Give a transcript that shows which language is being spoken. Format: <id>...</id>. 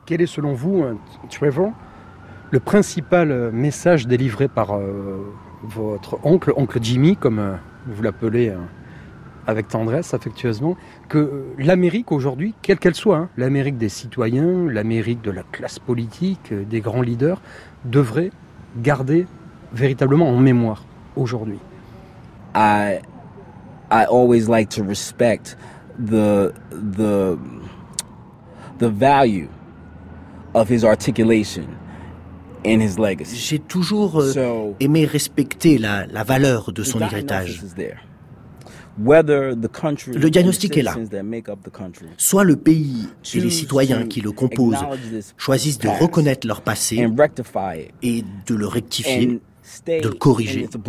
<fr>Quel est selon vous, Trevor, le principal message délivré par votre oncle, Oncle Jimmy, comme vous l'appelez avec tendresse, affectueusement, que l'Amérique aujourd'hui, quelle qu'elle soit, hein, l'Amérique des citoyens, l'Amérique de la classe politique, des grands leaders, devrait garder véritablement en mémoire aujourd'hui.</fr> <en>I always like to respect the value of his articulation and his legacy.</en> <fr>J'ai toujours aimé respecter la valeur de son héritage. Le diagnostic est là. Soit le pays et les citoyens qui le composent choisissent de reconnaître leur passé et de le rectifier, de le corriger.</fr>